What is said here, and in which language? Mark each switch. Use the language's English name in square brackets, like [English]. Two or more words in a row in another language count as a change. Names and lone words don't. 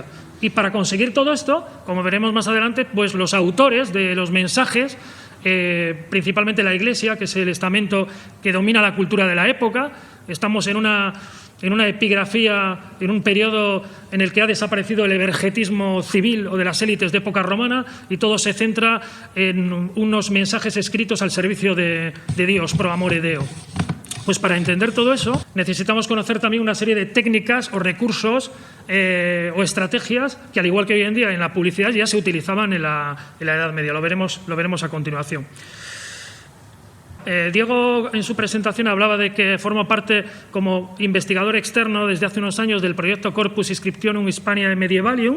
[Spanish] Y para conseguir todo esto, como veremos más adelante, pues los autores de los mensajes, principalmente la Iglesia, que es el estamento que domina la cultura de la época, estamos en una epigrafía, en un periodo en el que ha desaparecido el evergetismo civil o de las élites de época romana y todo se centra en unos mensajes escritos al servicio de Dios, [Latin] pro amore Deo. [Spanish] Pues para entender todo eso necesitamos conocer también una serie de técnicas o recursos o estrategias que, al igual que hoy en día en la publicidad, ya se utilizaban en la Edad Media. Lo veremos a continuación. Diego, en su presentación, hablaba de que forma parte como investigador externo desde hace unos años del proyecto Corpus Inscriptionum Hispaniae Medievalium.